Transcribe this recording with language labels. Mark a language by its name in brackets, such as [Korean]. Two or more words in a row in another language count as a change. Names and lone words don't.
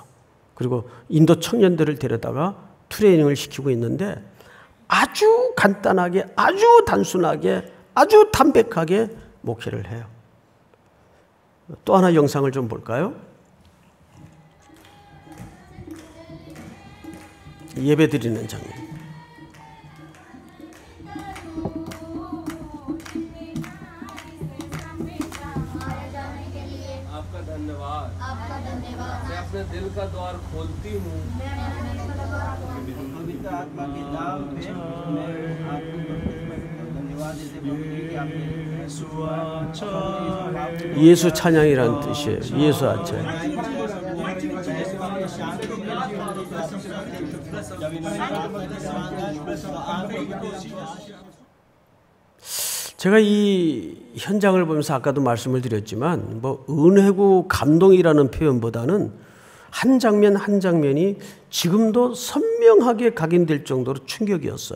[Korean] 그리고 인도 청년들을 데려다가 트레이닝을 시키고 있는데 아주 간단하게, 아주 단순하게, 아주 담백하게 목회를 해요. 또 하나 영상을 좀 볼까요? 예배 드리는 장면. [Hindi] आपका धन्यवाद मैं अपने दिल का द्वार खोलती हूँ पवित्र आत्मा के नाम पे मैं आपको धन्यवाद देते हैं कि आपने [Korean] 예수 찬양이라는 뜻이에요. 예수 아차. 제가 이 현장을 보면서 아까도 말씀을 드렸지만 뭐 은혜고 감동이라는 표현보다는 한 장면 한 장면이 지금도 선명하게 각인될 정도로 충격이었어요.